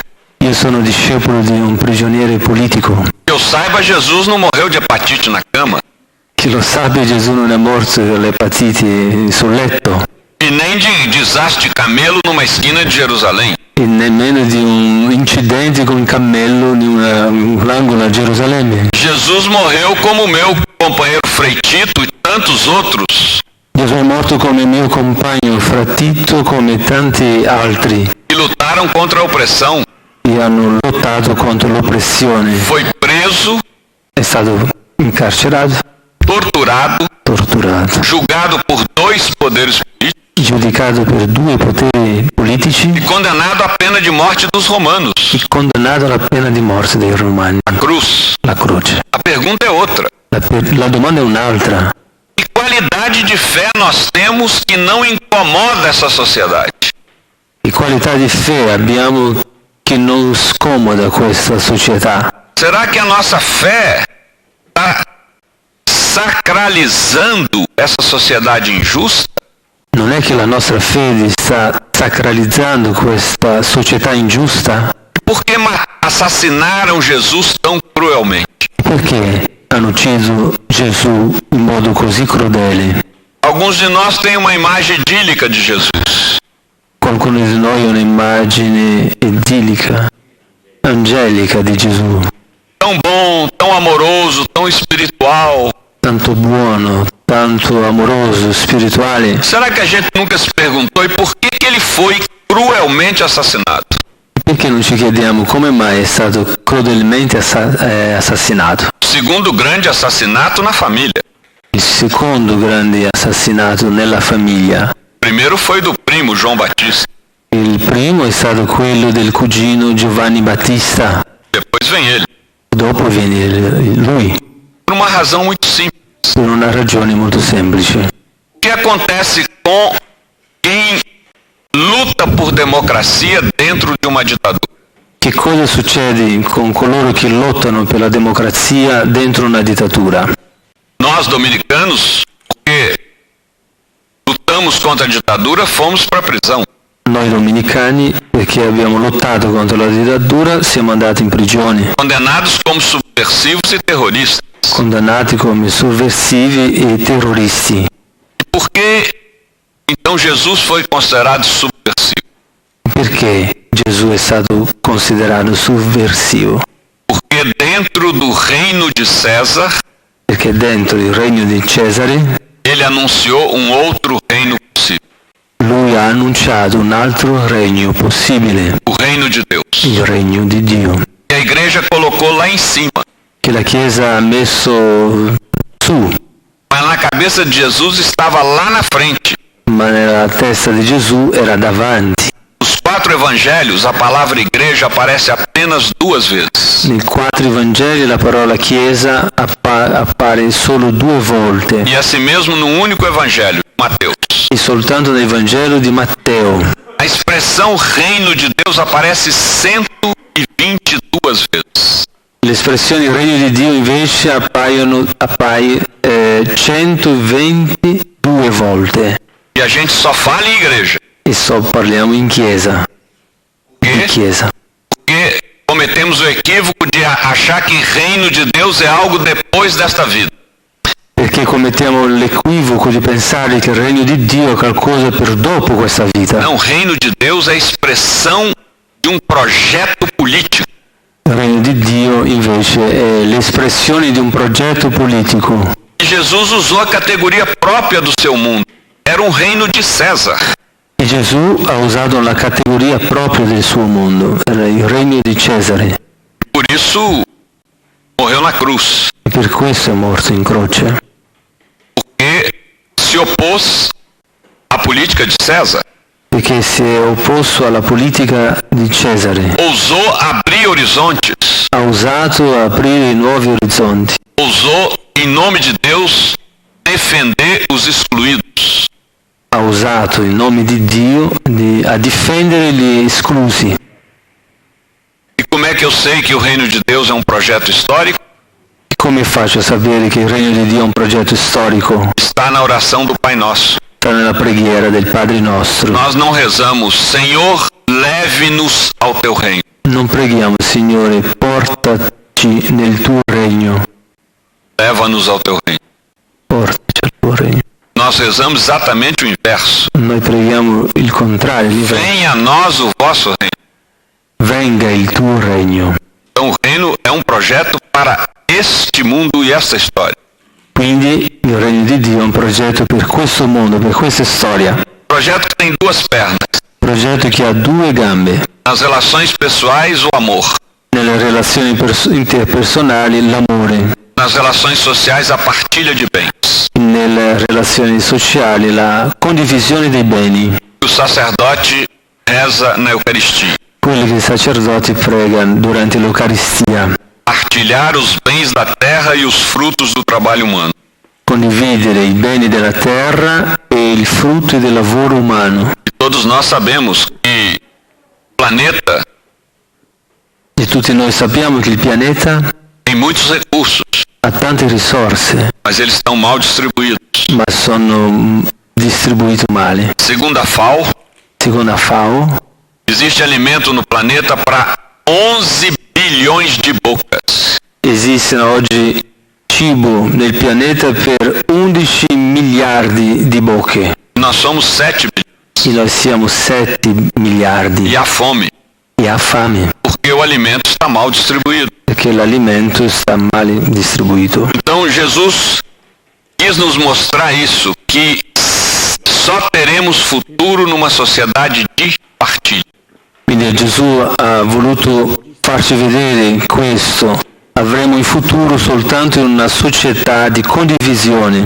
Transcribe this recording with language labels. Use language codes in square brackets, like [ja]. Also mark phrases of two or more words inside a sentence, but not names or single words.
[it] Io sono discepolo di un prigioniere politico. [pt] Que eu saiba, Jesus não morreu de hepatite na cama. [it] Che lo sappia, Gesù non è morto per l'epatite sul letto. [pt] E nem de desastre de camelo numa esquina de Jerusalém. [it] E nemmeno di un incidente con un cammello in un angolo a Gerusalemme. [pt] Jesus morreu como meu companheiro Frei Tito e tantos outros. [it] Gesù è morto come mio compagno, Fra Tito, come tanti altri. [pt] Que lutaram contra a opressão. [it] E hanno lottato contro l'oppressione. [pt] Foi preso. [it] È stato incarcerato. [pt] Torturado. Julgado por 2 poderes políticos. [it] Giudicato per 2 poteri politici. [pt] E condenado à pena de morte dos romanos. [it] E condannato alla pena di morte dei romani. [pt] A cruz. [it] La croce. [pt] A pergunta é outra. [it] La domanda è un'altra. [pt] Que qualidade de fé nós temos que não incomoda essa sociedade? [it] Che qualità di fede abbiamo che non scomoda questa società? [pt] Será que a nossa fé está sacralizando essa sociedade injusta? [it] Non è che la nostra fede sta sacralizzando questa società ingiusta? [pt] Por que assassinaram Jesus tão cruelmente? [it] Perché hanno ucciso Gesù in modo così crudele? [pt] Alguns de nós têm uma imagem idílica de Jesus. [it] Qualcuno di noi ha un'immagine idillica, angelica di Gesù. [pt] Tão bom, tão amoroso, tão espiritual. [it] Tanto buono, tanto amoroso, spirituale. [pt] Será que a gente nunca se perguntou e por que ele foi cruelmente assassinado? [it] Perché non ci chiediamo come mai è stato crudelmente assassinato? [pt] Segundo grande assassinato na família. [it] Il secondo grande assassinato nella famiglia. [pt] Primeiro foi do primo João Batista. [it] Il primo è stato quello del cugino Giovanni Battista. [pt] Depois vem ele. [it] Dopo viene lui. [pt] Por uma razão muito simples. [it] Per una ragione molto semplice. [pt] O que acontece com quem luta por democracia dentro de uma ditadura? [it] Che cosa succede con coloro che lottano per la democrazia dentro una dittatura? [pt] Nós dominicanos, porque lutamos contra a ditadura, fomos para a prisão. [it] Noi dominicani, perché abbiamo lottato contro la dittatura, siamo andati in prigione. [pt] Condenados como subversivos e terroristas. [it] Condannati come sovversivi e terroristi. [pt] Por que então Jesus foi considerado subversivo? [it] Perché Gesù è stato considerato sovversivo? [pt] Porque dentro do reino de César, [it] perché dentro il regno di Cesare, [pt] ele anunciou um outro reino possível. [it] Lui ha annunciato un altro regno possibile. [pt] O reino de Deus. [it] Il regno di Dio. [pt] E a igreja colocou lá em cima. [it] Che la Chiesa ha messo su. [pt] Mas na cabeça de Jesus estava lá na frente. [it] Ma nella testa di Gesù era davanti. [pt] Nos 4 evangelhos, a palavra igreja aparece apenas 2 vezes. [it] Nei 4 Vangeli la parola Chiesa appare solo 2 volte. [pt] E assim mesmo no único evangelho, Mateus. [it] E soltanto nel Vangelo di Matteo. [pt] A expressão reino de Deus aparece 122 vezes. [it] L'espressione regno di Dio invece appaia 122 volte. [pt] E a gente só fala em igreja. [it] E só parliamo in chiesa. Di chiesa. [pt] Porque cometemos o equívoco de achar que reino de Deus é algo depois desta vida. [it] Perché commettiamo l'equivoco di pensare che il regno di Dio è qualcosa per dopo questa vita. [pt] Não, o reino de Deus é a expressão de um projeto político. [it] Il regno di Dio invece è l'espressione di un progetto politico. [pt] Jesus usou a categoria própria do seu mundo. Era um reino de César. [it] E Gesù ha usato la categoria propria del suo mondo, era il regno di Cesare. [pt] Por isso morreu na cruz. [it] E per questo è morto in croce. [pt] Porque se opôs à política de César. [it] Perché si è opposto alla politica di Cesare. [pt] Ousou abrir horizontes. [it] Ha usato aprire nuovi orizzonti. [pt] Ousou, em nome de Deus, defender os excluídos. [it] Ha usato il nome di Dio a difendere gli esclusi. [pt] como é que eu sei que o reino de Deus é um projeto histórico? [it] Come faccio a sapere che il regno di Dio è un progetto storico? [pt] Está na oração do Pai Nosso. [it] Sta nella preghiera del Padre nostro. [pt] Nós não rezamos, Senhor, leve-nos ao teu reino. [it] Non preghiamo, Signore, portaci nel tuo regno. [pt] Leva-nos ao teu reino. [it] Portaci al tuo regno. [pt] Nós rezamos exatamente o inverso. [it] Noi preghiamo il contrario. [pt] Venha a nós o vosso reino. [it] Venga il tuo regno. [pt] Então o reino é um projeto para este mundo e esta história. [it] Quindi il regno di Dio è un progetto per questo mondo, per questa storia. [pt] Projeto que tem duas pernas. [it] Progetto che ha due gambe. [pt] Nas relações pessoais, o amor. [it] Nelle relazioni interpersonali l'amore. [pt] Nas relações sociais, a partilha de bens. [it] Nelle relazioni sociali la condivisione dei beni. [pt] O sacerdote reza na Eucaristia. [it] Quelli che i sacerdoti pregano durante l'Eucaristia. [pt] Partilhar os bens da terra e os frutos do trabalho humano. [it] Condividere i beni della terra e il frutto del lavoro umano. [pt] E todos nós sabemos que o planeta [it] E tutti noi sappiamo che il pianeta [pt] tem muitos recursos, [it] ha tante risorse, [pt] mas eles estão mal distribuídos. [it] ma sono distribuite male. [pt] Segundo a FAO, [it] Secondo la FAO, [pt] existe alimento no planeta para 11 bilhões de bocas. [it] esistono oggi cibo nel pianeta per 11 miliardi di bocche. [pt] Nós somos 7 bilhões. [it] E noi siamo 7 miliardi. [pt] E há fome, [it] E ha fame, [pt] porque o alimento está mal distribuído. [it] perché l'alimento sta male distribuito. [pt] Então Jesus quis nos mostrar isso, que só teremos futuro numa sociedade de partilha. [it] Quindi Gesù ha voluto farci vedere questo. Avremo in futuro soltanto in una società di condivisione.